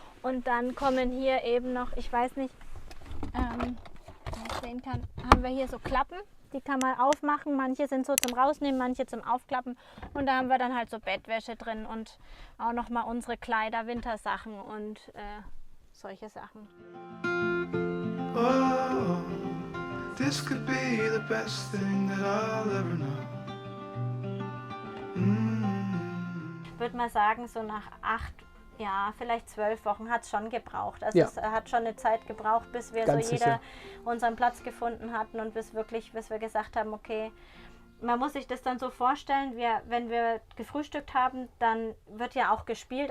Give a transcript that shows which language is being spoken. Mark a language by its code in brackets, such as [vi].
[de] Und dann kommen hier eben noch, ich weiß nicht, wenn ich sehen kann, haben wir hier so Klappen. Die kann man aufmachen, manche sind so zum Rausnehmen, manche zum Aufklappen. Und da haben wir dann halt so Bettwäsche drin und auch noch mal unsere Kleider, Wintersachen und solche Sachen. [en] Oh, this could be the best thing that I'll ever know. [de] Ich würde mal sagen, so nach 8, ja, vielleicht 12 Wochen hat es schon gebraucht. Also ja. Es hat schon eine Zeit gebraucht, bis wir Ganz so jeder sicher unseren Platz gefunden hatten und bis wir gesagt haben, okay, man muss sich das dann so vorstellen, wenn wir gefrühstückt haben, dann wird ja auch gespielt.